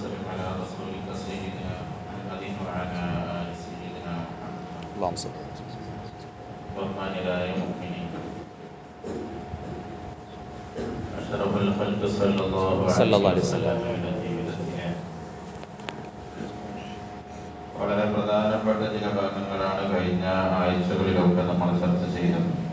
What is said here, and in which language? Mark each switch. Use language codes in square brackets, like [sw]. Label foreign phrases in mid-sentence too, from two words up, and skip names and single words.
[ar] على رسولك سيدنا محمد وعلى آل سيدنا محمد. اللهم صل [ml] ബഹുമാന്യരായ മുഅ്മിനീൻ, [ar] أشرف الخلق صلى الله عليه وسلم [ml] ജീവിതത്തിലെ വളരെ പ്രധാനപ്പെട്ട ചില ഭാഗങ്ങളാണ് കഴിഞ്ഞ ആഴ്ചകളിലൊക്കെ നമ്മൾ ചർച്ച ചെയ്തത്.